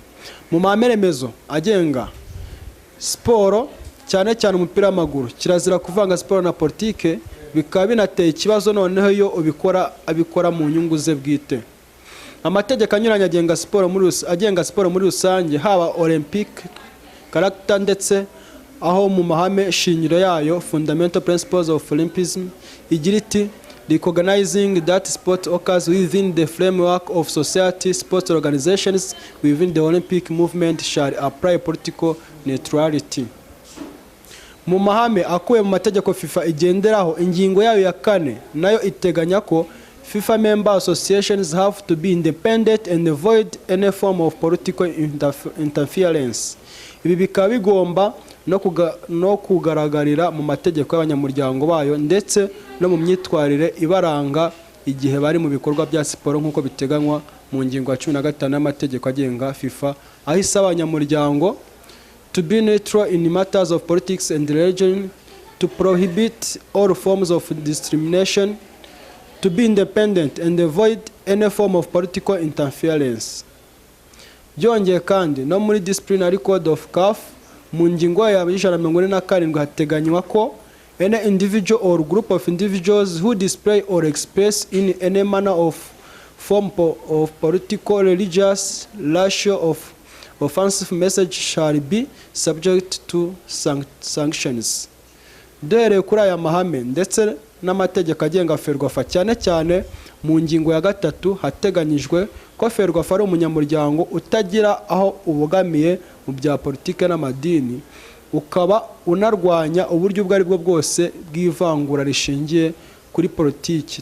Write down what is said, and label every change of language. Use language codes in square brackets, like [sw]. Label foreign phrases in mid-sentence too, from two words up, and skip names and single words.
[rw] Mu mahame remezo agenga sport cyane cyane umupira w'amaguru kirazira kuvanga sport na politike, bikaba binateye ikibazo noneho iyo abikora mu nyungu ze bwite. Amategeko anyuranye agenga sport muri rusange haba [en] Olympic character [rw] ndetse aho mu mahame shingiro yayo Fundamental Principles of Olympism igira iti [en] recognizing that sport occurs within the framework of society, sports organizations within the Olympic movement shall apply political neutrality. [rw] Mu mahame akuwe mu mategeko FIFA igenderaho, ingingo yayo ya 4 nayo iteganya ko [en] FIFA member associations have to be independent and avoid any form of political interference. [rw] Ibi bikaba bigomba no kugaragarira mu mategeko y'abanyamuryango bayo ndetse no mu myitwarire ibaranga igihe bari mu bikorwa bya siporo nk'uko biteganywa mu ngingo ya 15 y'amategeko agenga FIFA, aho isaba abanyamuryango [en] to be neutral in matters of politics and religion, to prohibit all forms of discrimination, to be independent and avoid any form of political interference. [rw] Byongeye kandi no muri [en] disciplinary code of CAF [rw] mu ngingo ya 147 hateganywa ko [en] any individual or group of individuals who display or express in any manner of form of political, religious, racial of offensive message shall be subject to sanctions. [rw] Dore kuri aya mahame ndetse n'amategeko agenga FERWAFA cyane cyane mu ngingo ya 3 hateganyijwe ko FERWAFA ari umunyamuryango utagira aho ubogamiye mu bya politike n'amadini, ukaba unarwanya uburyo ubwo ari bwo bwose bw'ivangura rishingiye kuri politiki.